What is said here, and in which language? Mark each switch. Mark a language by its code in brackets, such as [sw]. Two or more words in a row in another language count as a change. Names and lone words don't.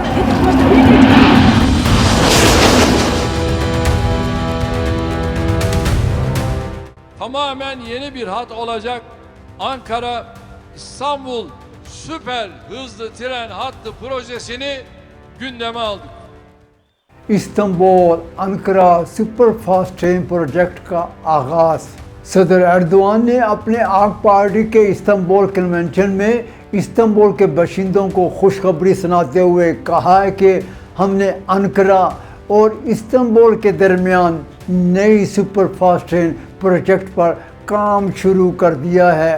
[tr] Tamamen yeni bir hat olacak Ankara İstanbul süper hızlı tren hattı projesini gündeme aldık. [hi] इस्तांबुल अनकरा [en] superfast train project [hi] का आगाज़। सदर एर्दोआन ने अपने आक पार्टी के इस्तांबुल कन्वेंशन में इस्तांबुल के बाशिंदों को खुशखबरी सुनाते हुए कहा है कि हमने अनकरा और इस्तांबुल के दरमियान नई [en] superfast train project [hi] पर काम शुरू कर दिया है।